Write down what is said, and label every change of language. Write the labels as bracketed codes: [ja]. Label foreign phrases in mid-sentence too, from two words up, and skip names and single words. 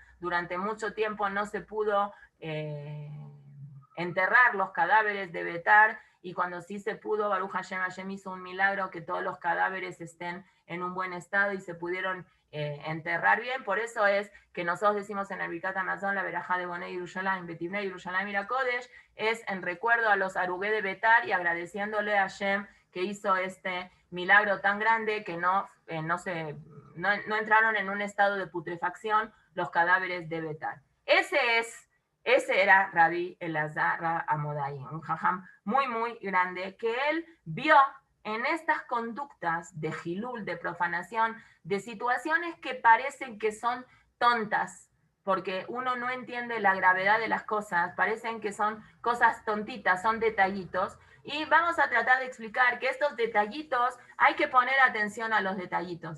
[es] Durante mucho tiempo no se pudo enterrar los cadáveres de Betar, y cuando sí se pudo, [he] ברוך השם, [es] Hashem hizo un milagro que todos los cadáveres estén en un buen estado y se pudieron enterrar bien. Por eso es que nosotros decimos en el Birkat Hamazon, la verajá de [he] בונה ירושלים, בבנין ירושלים עיר הקודש, [es] es en recuerdo a los Arugé de Betar y agradeciéndole a Hashem que hizo este milagro tan grande que no entraron en un estado de putrefacción los cadáveres de Betar. Ese era Rabbi Elazar Amodai, un jajam muy, muy grande, que él vio en estas conductas de Hilul, de profanación, de situaciones que parecen que son tontas, porque uno no entiende la gravedad de las cosas, parecen que son cosas tontitas, son detallitos, y vamos a tratar de explicar que estos detallitos hay que poner atención a los detallitos.